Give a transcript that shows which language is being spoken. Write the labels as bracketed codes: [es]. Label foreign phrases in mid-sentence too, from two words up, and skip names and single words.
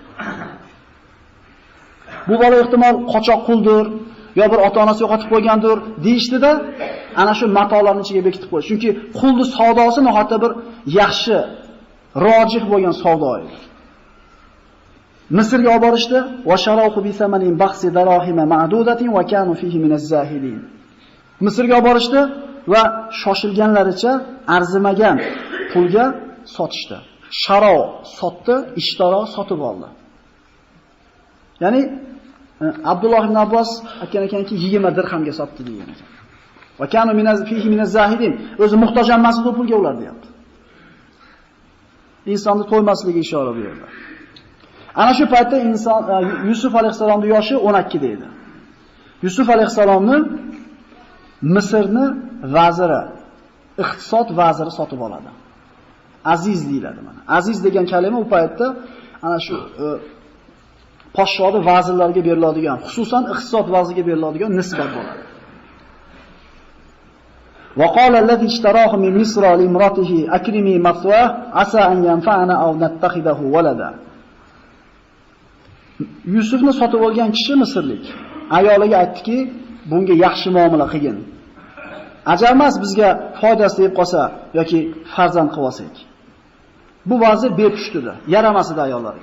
[uz] Bu bola ehtimol qochoq quldir, yo bir ota-onasi yo'qotib qo'ygandir deyishdida, ana shu matolarning ichiga bekitib qo'ydi. Chunki qulning savdosi nihoyatda bir yaxshi, rojih bo'lgan savdo edi. Misrga olib borishdi, [ar] وشروه بثمن بخس دراهم معدودة وكانوا فيه من الزاهدين. [uz] Misrga olib borishdi va shoshilganlaricha arzimagan pulga sotishdi. Sharo sotdi, ishtaro sotib oldi. Ya'ni Abdulloh ibn Abbos aytgan ekanki 20 dirhamga sotdi degan ekan. [ar] وكانوا فيه من الزاهدين. [uz] O'zi muhtoj emas bu pulga ular deyapti. Insonni to'ymasligi ishora bu yerda. Ana shu paytda inson Yusuf alayhisolamning yoshi 12 deydi. Yusuf alayhisolamni Misrni vaziri, iqtisod vaziri sotib oladi. Aziz deyiladi mana. Aziz degan kalima u paytda ana shu podshohning vazirlariga beriladigan, xususan iqtisod vaziriga beriladigan nisbat bo'ladi. [ar] وقال الذي اشتراه من مصر لامرأته أكرمي مثواه عسى أن ينفعنا أو نتخذه ولدا. [uz] Yusufni sotib olgan kishi Misrlik. Ayoliga aytdiki, bunga yaxshi muomala qilgin. Ajarmas bizga foydasi deb qolsa yoki farzand qilib olsak. Bu vazir bepushtidir, yaramasdi ayollarga.